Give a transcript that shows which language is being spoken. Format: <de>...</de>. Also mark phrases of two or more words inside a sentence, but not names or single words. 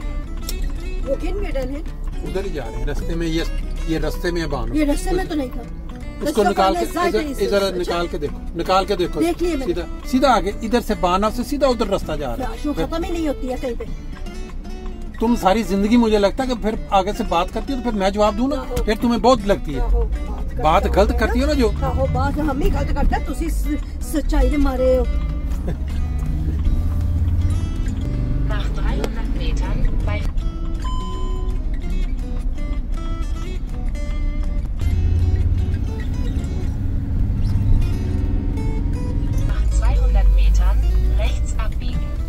<de>Wo gehen wir denn hin?</de> <ur>ادھر ہی جا رہے ہیں راستے میں یہ راستے میں ہے بانو یہ راستے میں تو نہیں تھا اس کو نکال کے ادھر نکال کے دیکھو سیدھا سیدھا آگے ادھر سے بانا سے سیدھا ادھر راستہ جا رہا ہے ختم ہی نہیں ہوتی ہے کہیں پہ تم ساری زندگی مجھے لگتا ہے کہ پھر آگے سے بات کرتی ہو تو پھر میں جواب دوں نا پھر تمہیں بہت لگتی ہے بات غلط کرتی ہو نا جو بات ہم ہی غلط کرتے</ur> <pa>تسی سچائی دے مارے ہو</pa> <de>Nach 300 Metern bei rechts abbiegen.</de>